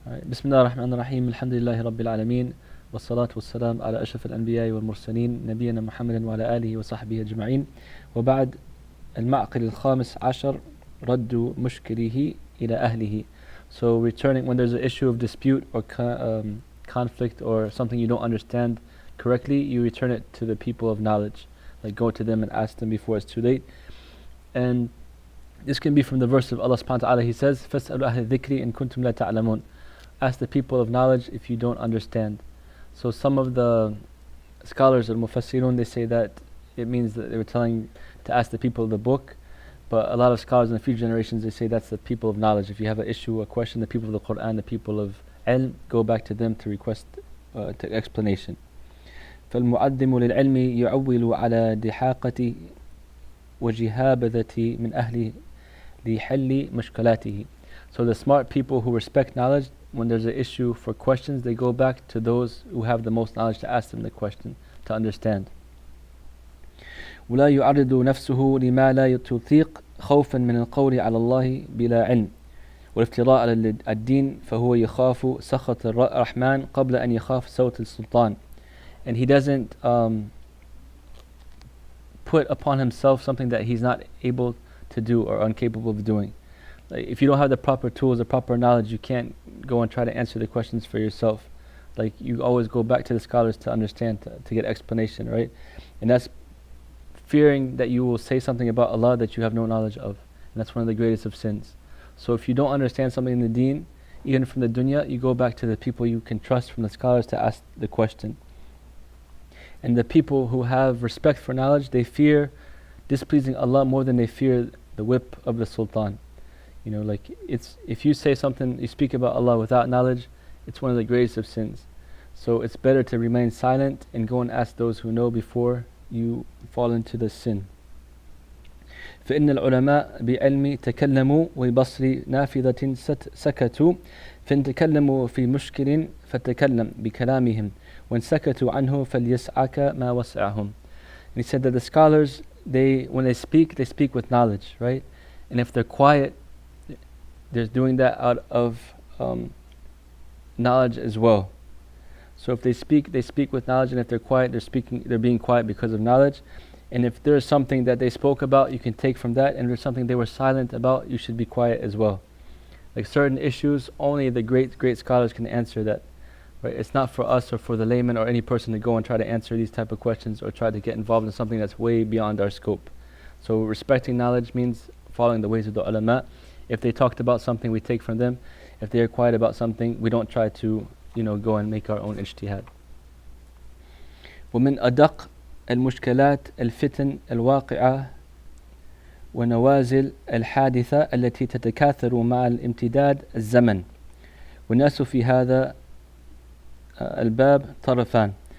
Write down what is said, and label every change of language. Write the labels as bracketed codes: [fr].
[ar] بسم الله الرحمن الرحيم الحمد لله رب العالمين والصلاة والسلام على أشرف الأنبياء والمرسلين نبينا محمد وعلى آله وصحبه أجمعين وبعد المعقل الخامس عشر رد مشكله إلى أهله. [en] So returning when there's an issue of dispute or conflict or something you don't understand correctly, you return it to the people of knowledge, like go to them and ask them before it's too late. And this can be from the verse of Allah subhanahu wa ta'ala. He says [ar] فَاسْأَلُوا أَهْلَ الذِّكْرِ إِن كُنتُمْ لَا تَعْلَمُونَ. [en] Ask the people of knowledge if you don't understand. So some of the scholars of Mufassirun, they say that it means that they were telling to ask the people of the book, but a lot of scholars in the future generations, they say that's the people of knowledge. If you have an issue, a question, the people of the Quran, the people of ilm, go back to them to request to explanation. [ar] فالمعدم للعلم يعول على دحاقة وجهابذة من أهل لحل مشكلاته. [en] So the smart people who respect knowledge, when there's an issue for questions, they go back to those who have the most knowledge to ask them the question, to understand. [ar] ولا يعرض نفسه لما لا تطيق خوفا من القول على الله بلا علم والافتراء على الدين فهو يخاف سخط الرحمن قبل أن يخاف صوت السلطان. [en] And he doesn't put upon himself something that he's not able to do or incapable of doing. Like if you don't have the proper tools, the proper knowledge, you can't go and try to answer the questions for yourself. Like you always go back to the scholars to understand, to get explanation, right? And that's fearing that you will say something about Allah that you have no knowledge of. And that's one of the greatest of sins. So if you don't understand something in the deen, even from the dunya, you go back to the people you can trust from the scholars to ask the question. And the people who have respect for knowledge, they fear displeasing Allah more than they fear the whip of the sultan. You know, like it's if you say something, you speak about Allah without knowledge, it's one of the greatest of sins. So it's better to remain silent and go and ask those who know before you fall into the sin. [ar] فإن العلماء بعلم تكلموا وبصر نافذة سكتوا فإن تكلموا في مشكل فتكلم بكلامهم وإن سكتوا عنه فليسعك ما وسعهم. [en] And he said that the scholars, when they speak with knowledge, right? And if they're quiet, they're doing that out of knowledge as well. So if they speak with knowledge, and if they're quiet, they're being quiet because of knowledge. And if there's something that they spoke about, you can take from that, and if there's something they were silent about, you should be quiet as well. Like certain issues, only the great scholars can answer that. Right? It's not for us or for the layman or any person to go and try to answer these type of questions or try to get involved in something that's way beyond our scope. So respecting knowledge means following the ways of the ulama. If they talked about something, we take from them. If they are quiet about something, we don't try to, go and make our own ijtihad. [ar] ومن أدق المشكلات الفتن الواقعة ونوازل الحادثة التي تتكاثر مع الامتداد الزمن والناس في هذا الباب طرفان.